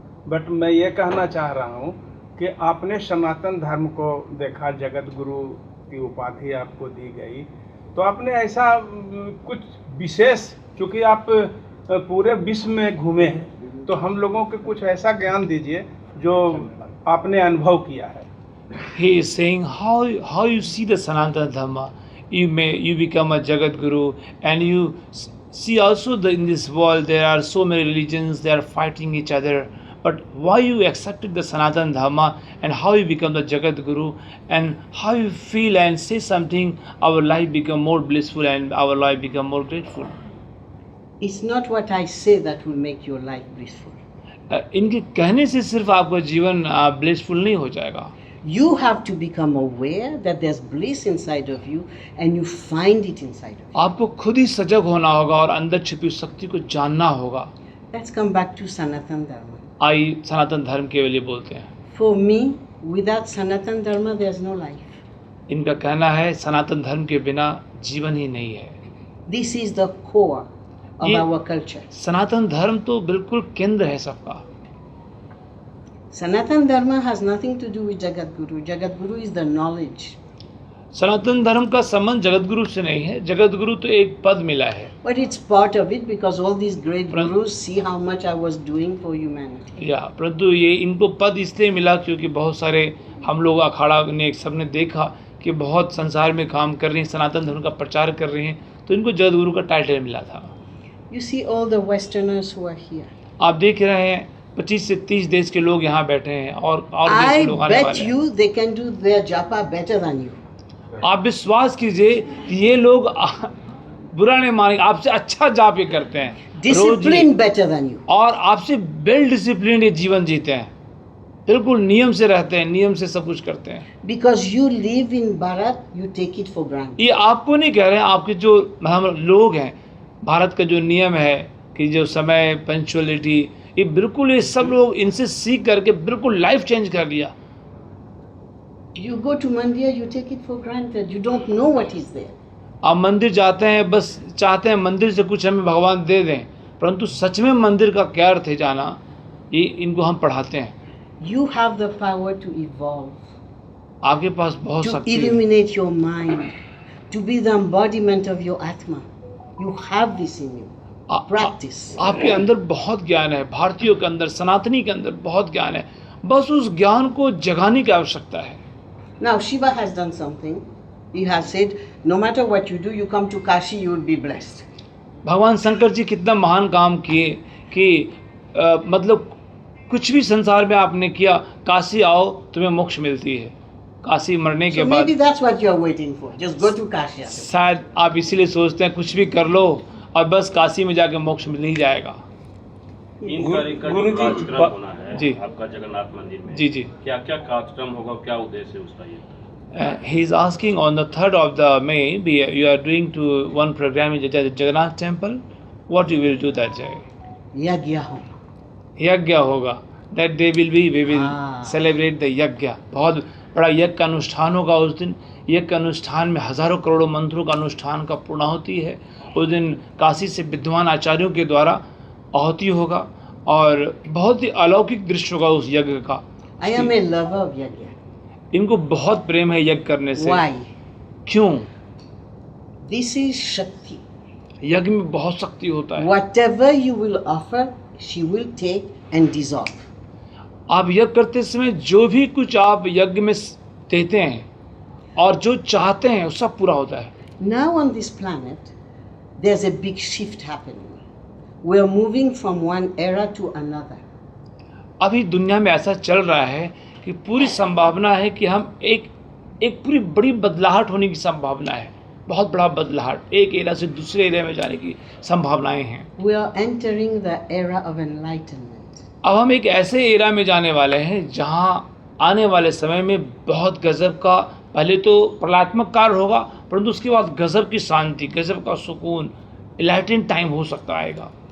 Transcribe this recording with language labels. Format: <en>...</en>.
<hi>But मैं ये कहना चाह रहा हूँ कि आपने सनातन धर्म को देखा, जगत गुरु की उपाधि आपको दी गई, तो आपने ऐसा कुछ विशेष, क्योंकि आप पूरे विश्व में घूमे हैं, तो हम लोगों को कुछ ऐसा ज्ञान दीजिए जो आपने अनुभव किया है।</hi> <en>He is saying how you see the Sanatana Dharma. You become a Jagat Guru, and you see also in this world there are so many religions, they are fighting each other. But why you accepted the Sanatana Dharma, and how you become the Jagat Guru, and how you feel and say something, our life become more blissful and our life become more grateful. It's not what I say that will make your life blissful.</en> <hi>इनके कहने से सिर्फ आपका जीवन blissful नहीं हो जाएगा।</hi> <en>You have to become aware that there's bliss inside of you and you find it inside of you.</en> <hi>आपको खुद ही सजग होना होगा और अंदर छिपी शक्ति को जानना होगा।</hi> <en>Let's come back to Sanatan Dharma.</en> <hi>आई सनातन धर्म के लिए बोलते हैं।</hi> <en>For me, without Sanatan Dharma, there's no life.</en> <hi>इनका कहना है सनातन धर्म के बिना जीवन ही नहीं है।</hi> <en>This is the core of</en> <hi>ये</hi> <en>our culture.</en> <hi>सनातन धर्म तो बिल्कुल केंद्र है सबका।</hi> <en>Sanatan Dharma has nothing to do with Jagat Guru. Jagat Guru is the knowledge.</en> <hi>सनातन धर्म का संबंध जगत गुरु से नहीं है, जगत गुरु तो एक पद मिला है।</hi> <en>But it's part of it because all these great gurus see how much I was doing for humanity.</en> <hi>या परंतु ये इनको पद इसलिए मिला क्योंकि बहुत सारे हम लोग अखाड़ा ने सबने देखा कि बहुत संसार में काम कर रही हैं, सनातन धर्म का प्रचार कर रही हैं, तो इनको जगत गुरु का टाइटल मिला था।</hi> <en>You see all the Westerners who are here.</en> <hi>आप देख रहे हैं 25 से 30 देश के लोग यहाँ बैठे हैं और देश के</hi> <en>I</en> <hi>लोग आने</hi> <en>bet</en> <hi>वाले हैं।</hi> <en>you they can do their japa better than you.</en> <hi>आप विश्वास कीजिए कि ये लोग बुरा नहीं मानेंगे, आपसे अच्छा जाप ये करते हैं, रोज ये,</hi> <en>Discipline better than you.</en> <hi>और आपसे वेल डिसिप्लिन ये जीवन जीते हैं, बिल्कुल नियम से रहते हैं, नियम से सब कुछ करते हैं।</hi> <en>Because you live in Bharat, you take it for granted.</en> <hi>ये आपको नहीं कह रहे हैं, आपके जो हम लोग हैं, भारत का जो नियम है कि जो समय, पंक्चुअलिटी, ये बिल्कुल ये सब लोग इनसे सीख करके बिल्कुल लाइफ चेंज कर लिया।</hi> <en>You go to Mandir, you take it for granted. You don't know what is there.</en> <hi>आप मंदिर जाते हैं, बस चाहते हैं मंदिर से कुछ हमें भगवान दे दें, परंतु सच में मंदिर का क्या अर्थ है जाना, ये इनको हम पढ़ाते हैं।</hi> <en>You have the power to evolve,</en> <hi>आपके पास बहुत</hi> <en>to</en> <hi>शक्ति है,</hi> <en>illuminate your mind, to be the embodiment of your Atma. You have this in you. Practice.</en> <hi>आपके अंदर बहुत ज्ञान है, भारतीयों के अंदर, सनातनी के अंदर बहुत ज्ञान है, बस उस ज्ञान को जगाने की आवश्यकता है।</hi> <en>Now Shiva has done something. He has said, no matter what you do, you come to Kashi, you will be blessed.</en> <hi>भगवान शंकर जी कितना महान काम किए कि मतलब कुछ भी संसार में आपने किया, काशी आओ तुम्हें मोक्ष मिलती है। काशी मरने के</hi> <en>So</en> <hi>बाद</hi> <en>maybe that's what you are waiting for. Just go to Kashi.</en> <hi>शायद आप इसीलिए सोचते हैं कुछ भी कर लो और बस काशी में जाके मोक्ष मिल ही जाएगा। गुरु जी होना है जी। आपका जगन्नाथ मंदिर में जी जी। क्या क्या कार्यक्रम होगा, क्या उद्देश्य है उसका? ये</hi> <en>He is asking on the 3rd of the May, you are doing to one program in Jagannath temple. What you will do that day?</en> <hi>Yagya ho. यज्ञ होगा।</hi> <en>That day we will celebrate the yagya.</en> <hi>बहुत बड़ा यज्ञ का अनुष्ठान होगा उस दिन। यज्ञ के अनुष्ठान में हजारों करोड़ों मंत्रों का अनुष्ठान का पूर्णाहुति है उस दिन काशी से विद्वान आचार्यों के द्वारा आहुति होगा और बहुत ही अलौकिक दृश्य होगा उस यज्ञ का।</hi> <en>I am a lover of yajna.</en> <hi>इनको बहुत प्रेम है यज्ञ करने से।</hi> <en>Why?</en> <hi>क्यों?</hi> <en>This is Shakti.</en> <hi>यज्ञ में बहुत शक्ति होता है।</hi> <en>Whatever you will offer, she will take and dissolve.</en> <hi>आप यज्ञ करते समय जो भी कुछ आप यज्ञ में देते हैं और जो चाहते हैं वो सब पूरा होता है।</hi> <en>Now on this planet, there's a big shift happening. We are moving from one era to another.</en> <hi>अभी दुनिया में ऐसा चल रहा है कि पूरी संभावना है कि हम एक पूरी बड़ी बदलाहट होने की संभावना है। बहुत बड़ा बदलाहट, एक एरा से दूसरे एरा में जाने की संभावनाएं हैं।</hi> <en>We are entering the era of enlightenment.</en> <hi>अब हम एक ऐसे एरा में जाने वाले हैं जहां आने वाले समय में बहुत गजब का, पहले तो प्रलयात्मक कार्य होगा, परंतु उसके बाद गजब की शांति, गजब का सुकून, एनलाइटेंड टाइम हो सकता आएगा।</hi>